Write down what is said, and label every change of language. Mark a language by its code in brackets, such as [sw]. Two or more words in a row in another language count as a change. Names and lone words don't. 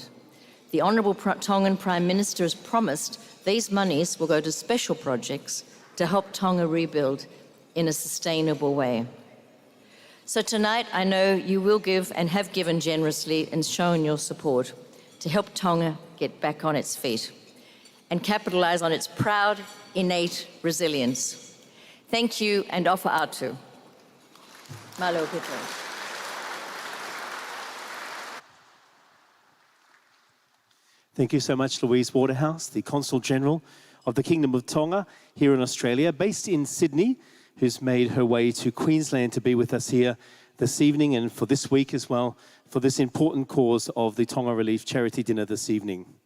[en] The Honourable Tongan Prime Minister has promised these monies will go to special projects to help Tonga rebuild in a sustainable way. So tonight, I know you will give and have given generously and shown your support to help Tonga get back on its feet and capitalise on its proud, innate resilience. Thank you and [to] ofa atu. [en] Malo Peter. Thank you so much, Louise Waterhouse, the Consul General of the Kingdom of Tonga here in Australia, based in Sydney, who's made her way to Queensland to be with us here this evening and for this week as well, for this important cause of the Tonga Relief Charity Dinner this evening.